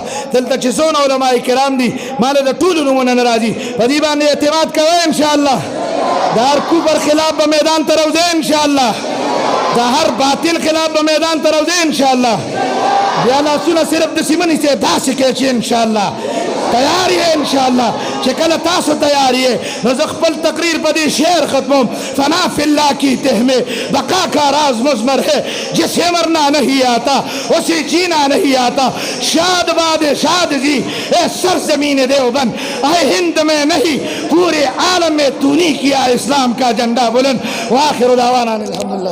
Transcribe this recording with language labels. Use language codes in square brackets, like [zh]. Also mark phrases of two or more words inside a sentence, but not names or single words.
[ps] دلته چې څونه علماء کرام دي ما له د ټولو نومونه نه راځي په دې باندې اعتماد کوئ انشاءالله د هر کفر خلاف به میدان ته راوځئ انشاءالله د هر باطل خلاف به میدان ته راوځئ انشاءالله بیا لاسونه صرف داسې مه نیسئ داسې کړئ چې انشاءالله تیار یې انشاءالله چې کله تاسو تیار یې نو زه خپل تقریر په دې شعر ختموم [ur] فنا فی اللہ کی تہ میں بقا کا راز مضمر ہے جسے مرنا نہیں آتا اسے جینا نہیں آتا شاد باد شاد زی اے سرزمین دیوبند اے ہند میں نہیں پورے عالم میں تو نے کیا اسلام کا جھنڈا بلند [ar] وآخر دعوانا الحمدللہ